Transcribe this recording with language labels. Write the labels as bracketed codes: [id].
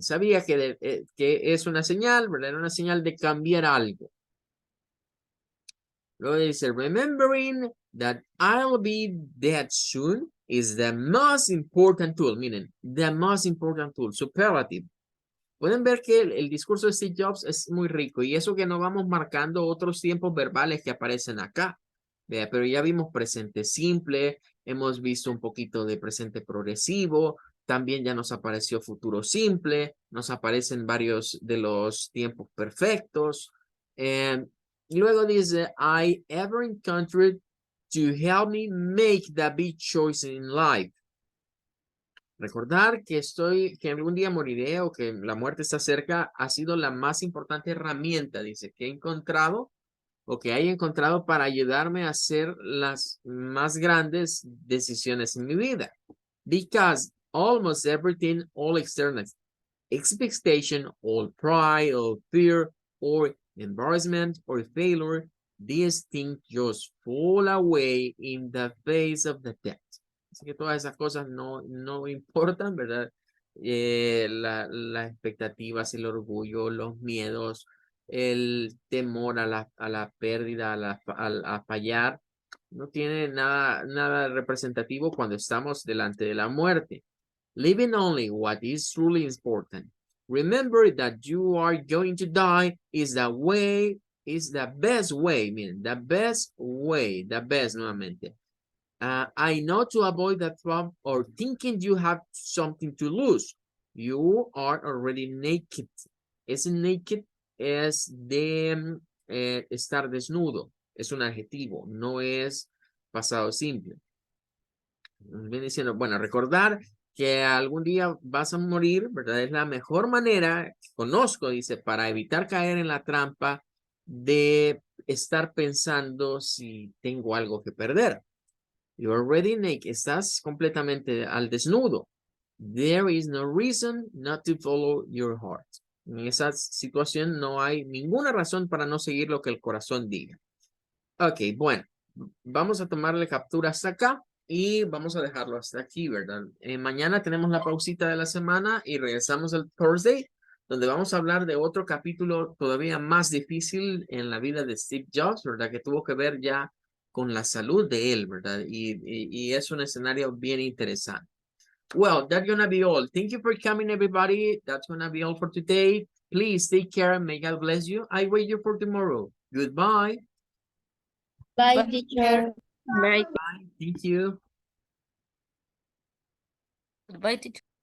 [es] Sabía que es una señal, ¿verdad? Era una señal de cambiar algo. Luego dice, [en] remembering that I'll be dead soon is the most important tool. [es] Miren, [en] the most important tool, superlative. [es] Pueden ver que el discurso de Steve Jobs es muy rico y eso que no vamos marcando otros tiempos verbales que aparecen acá. Pero ya vimos presente simple, hemos visto un poquito de presente progresivo, también ya nos apareció futuro simple, nos aparecen varios de los tiempos perfectos. Y luego dice, [en] I ever encountered to help me make the big choice in life. [es] Recordar que algún día moriré o que la muerte está cerca ha sido la más importante herramienta, dice, que he encontrado o que haya encontrado para ayudarme a hacer las más grandes decisiones en mi vida. [en] Because almost everything, all external expectation, all pride, all fear, or embarrassment, or failure, these things just fall away in the face of the death. [es] Así que todas esas cosas no importan, ¿verdad? Las expectativas, el orgullo, los miedos, el temor a la pérdida, a fallar, no tiene nada representativo cuando estamos delante de la muerte. [en] Living only what is truly important. Remember that you are going to die is the best way, meaning the best way, the best nuevamente. I know to avoid that trap or thinking you have something to lose. You are already naked. [es] Ese naked es de estar desnudo. Es un adjetivo, no es pasado simple. Viene diciendo, bueno, recordar que algún día vas a morir, ¿verdad? Es la mejor manera, conozco, dice, para evitar caer en la trampa de estar pensando si tengo algo que perder. [en] You're already naked. [es] Estás completamente al desnudo. [en] There is no reason not to follow your heart. [es] En esa situación no hay ninguna razón para no seguir lo que el corazón diga. Ok, bueno, vamos a tomarle captura hasta acá y vamos a dejarlo hasta aquí, ¿verdad? Mañana tenemos la pausita de la semana y regresamos el Thursday, donde vamos a hablar de otro capítulo todavía más difícil en la vida de Steve Jobs, ¿verdad? Que tuvo que ver ya con la salud de él, ¿verdad? Y es un escenario bien interesante. [en] Well, that's gonna be all. Thank you for coming, everybody. That's gonna be all for today. Please take care and may God bless you. I wait you for tomorrow. Goodbye. Bye, teacher. Bye. Bye. Thank you. Goodbye, teacher.